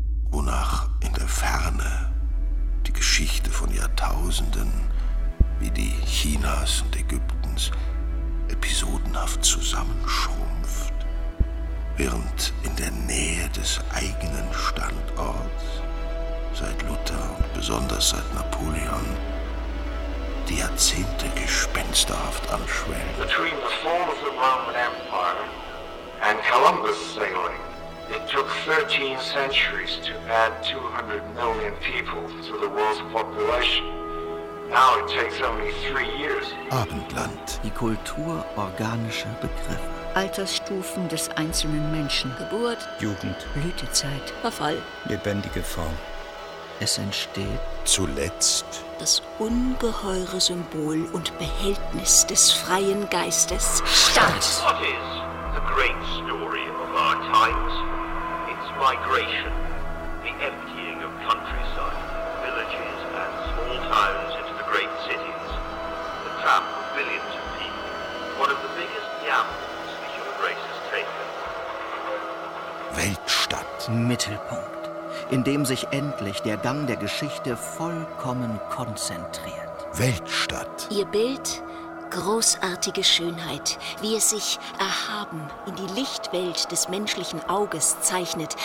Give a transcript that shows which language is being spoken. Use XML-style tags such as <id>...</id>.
<de>wonach in der Ferne die Geschichte von Jahrtausenden, wie die Chinas und Ägyptens, episodenhaft zusammenschrumpft, während in der Nähe des eigenen Standorts, seit Luther und besonders seit Napoleon, die Jahrzehnte gespensterhaft anschwellen.</de> <en>Between the fall of the Roman Empire and Columbus sailing, it took 13 centuries to add 200 million people to the world's population. Now it takes only 3 years.</en> <de>Abendland. Die Kultur organischer Begriffe. Altersstufen des einzelnen Menschen. Geburt. Jugend. Blütezeit. Verfall. Lebendige Form. Es entsteht zuletzt das ungeheure Symbol und Behältnis des freien Geistes. Start.</de> <en>What is the great story of our times? Migration, the emptying of countryside, villages and small towns into the great cities, the tramp of billions of people, one of the biggest gambles the human race has taken.</en> <de>Mittelpunkt, in dem sich endlich der Gang der Geschichte vollkommen konzentriert. Weltstadt. Ihr Bild, großartige Schönheit, wie es sich erhaben in die Lichtwelt des menschlichen Auges zeichnet.</de>